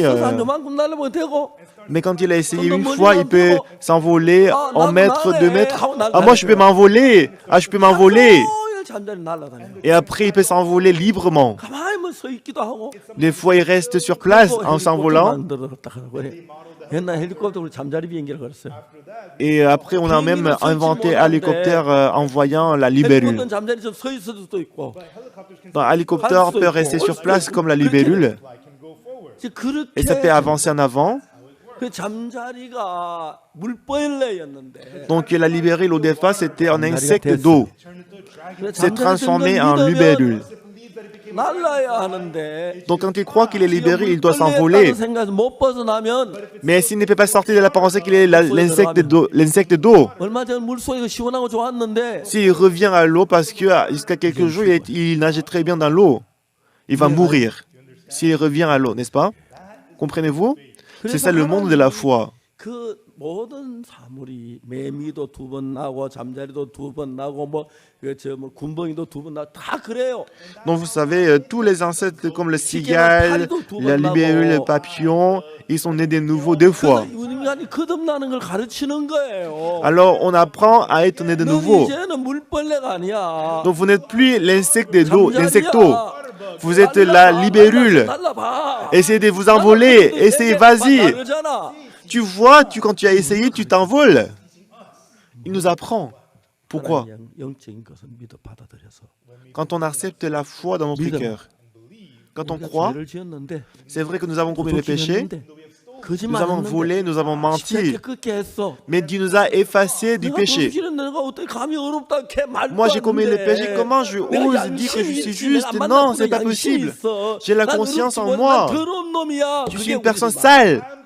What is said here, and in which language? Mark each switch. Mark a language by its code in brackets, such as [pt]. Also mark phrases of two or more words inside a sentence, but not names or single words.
[ko] 그래서 한 요만큼 날려보면 되고 [fr] Mais quand il a essayé une fois, il peut s'envoler en mètres, 2 mètres. Ah, moi, je peux m'envoler. Ah, je peux m'envoler. [ko] 종일 잠자리 날아다녀요. [fr] Et après, il peut s'envoler librement. [ko] 가만히 서 있기도 하고 [fr] Des fois, il reste sur place en s'envolant. [ko] 만들었다 그래. 옛날 헬리콥터로 잠자리 비행기를 걸었어요. [fr] Et après, on a même inventé un hélicoptère envoyant la libellule. [ko] 헬리콥터는 잠자리 좀 서 있을 수도 있고. [fr] Un hélicoptère peut rester sur place comme la libellule [ko] 이제 그렇게 [fr] et ça peut avancer en avant. [ko] 그 잠자리가 물벌레였는데 [fr] Donc la libellule au départ c'était un insecte d'eau. C'est transformé en libellule. [ko] 날라야 하는데 [fr] Donc quand il croit qu'il est libéré, il doit s'envoler. [ko] 생각해서 못 벗어나면 [fr] Mais s'il ne peut pas sortir de la pensée qu'il est l'insecte d'eau, [ko] 얼마 전 물속에 시원하고 좋았는데 [fr] s'il revient à l'eau parce que jusqu'à quelques jours il nageait très bien dans l'eau, il va mourir. S'il revient à l'eau, n'est-ce pas? Comprenez-vous? C'est ça le monde de la foi. [ko] 그 모든 사물이 매미도 2번 나고 잠자리도 2번 나고 뭐 군뱅이도 2번 나고 다 그래요. [fr] Donc vous savez, tous les insectes comme le cigale, la libellule, le papillon, ils sont nés de nouveau 2 fois. [ko] 그래서 인간이 거듭나는 걸 가르치는 거예요. [fr] Alors on apprend à être né de [ko] 너 [fr] nouveau. [ko] 이제는 물벌레가 아니야. [fr] Donc vous n'êtes plus l'insecto. [ko] 잠자리야. [fr] Vous êtes la libellule. [ko] 날라봐. [fr] Essayez de vous envoler. Essayez, vas-y. [ko] 그러잖아. [fr] Tu vois, quand tu as essayé, tu t'envoles. Il nous apprend. Pourquoi? [ko] 영적인 것은 믿어 받아들여서 [fr] Quand on accepte la foi dans notre cœur, quand on croit, [ko] 죄를 지었는데 [fr] c'est vrai que nous avons commis le péché, nous avons volé, nous avons menti, mais Dieu nous a effacés du péché. Moi j'ai commis le péché, comment je ose dire que je suis juste? Non, c'est pas possible. J'ai la conscience en moi. Je suis une personne sale.